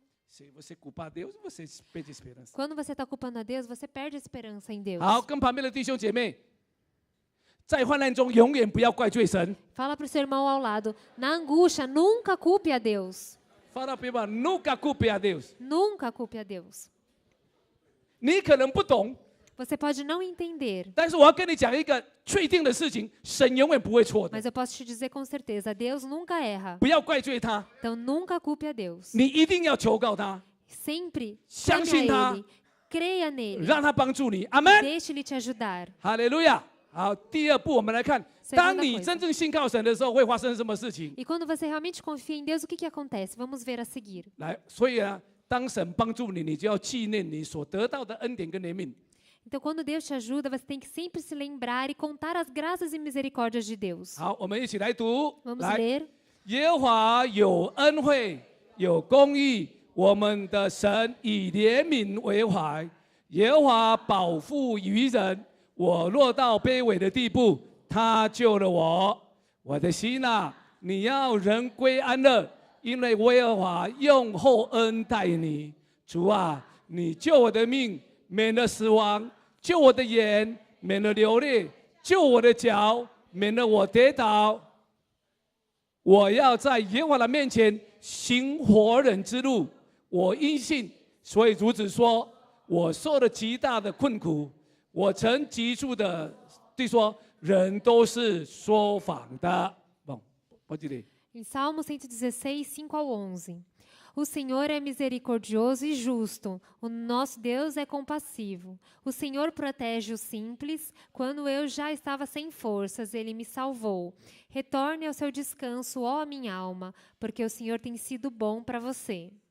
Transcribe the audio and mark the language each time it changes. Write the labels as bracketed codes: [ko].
[pt] Se você culpar Deus, você perde a esperança. Quando você está culpando a Deus, você perde a esperança em Deus. [zh] 好，跟旁边的弟兄姐妹，在患难中永远不要怪罪神。 [pt] Fala para o seu irmão ao lado, na angústia, nunca culpe a Deus. Fala para ele, nunca culpe a Deus. Nunca culpe a Deus. [zh] 你可能不懂， [pt] Você pode não entender, [zh] 但是我要跟你讲一个确定的事情：神永远不会错的。 [pt] mas eu posso te dizer com certeza, Deus nunca erra. [zh] 不要怪罪他， [pt] Então nunca culpe a Deus. [zh] 你一定要求告他， [pt] Sempre [zh] 相 [pt] clame [zh] 信他。 [pt] a Ele, creia nele, [zh] 让他帮助你。阿门。 [pt] deixe Ele te ajudar. [zh] 哈利路亚。好，第二步我们来看， [pt] Segunda [zh] 当你 [pt] coisa [zh] 真正信靠神的时候，会发生什么事情？ [pt] E quando você realmente confia em Deus, o que acontece? Vamos ver a seguir. [zh] 来，所以啊，当神帮助你，你就要纪念你所得到的恩典跟怜悯。 [pt] Então, quando Deus te ajuda, você tem que sempre se lembrar e contar as graças e misericórdias de Deus. [zh] 好，我们一起来读。 [pt] Vamos [zh] 来， [pt] ler. [zh] 耶和华有恩惠，有公义，我们的神以怜悯为怀，耶和华保护愚人。我落到卑微的地步，他救了我。我的心啊，你要人归安乐，因为耶和华用厚恩待你。主啊，你救我的命，免了死亡；救我的眼，免了流泪；救我的脚，免得我跌倒。我要在耶和华的面前行活人之路。我因信，所以如此说。我受了极大的困苦，我曾急促的对说，人都是说谎的。 [pt] Bom, pode ler. Em Salmo 116, 5 ao 11. O Senhor é misericordioso e justo. O nosso Deus é compassivo. O Senhor protege os simples. Quando eu já estava sem forças, Ele me salvou. Retorne ao seu descanso, ó minha alma, porque o Senhor tem sido bom para você.